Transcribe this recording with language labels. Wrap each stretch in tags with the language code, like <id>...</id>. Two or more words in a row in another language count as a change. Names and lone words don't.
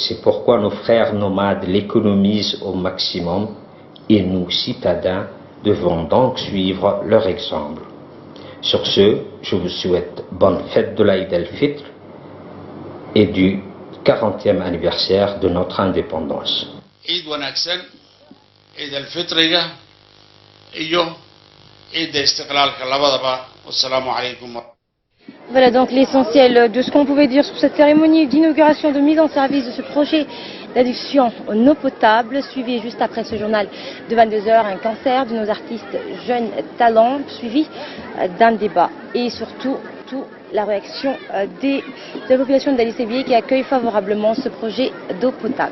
<fr>C'est pourquoi nos frères nomades l'économisent au maximum et nous, citadins, devons donc suivre leur exemple. Sur ce, je vous souhaite bonne fête de l'Aïd el-Fitr et du 40e anniversaire de notre indépendance.</fr> <so>Eid wanaagsan, Eid al-Fitriga iyo Eid istiqlalka labadaba.</so> <ar>Wassalamu alaykum.</ar> <fr>Voilà donc l'essentiel de ce qu'on pouvait dire sur cette cérémonie d'inauguration de mise en service de ce projet d'adduction en eau potable, suivi juste après ce journal de 22h, un concert de nos artistes jeunes talents, suivi d'un débat et surtout la réaction de la population d'Ali Sabié qui accueille favorablement ce projet d'eau potable.</fr>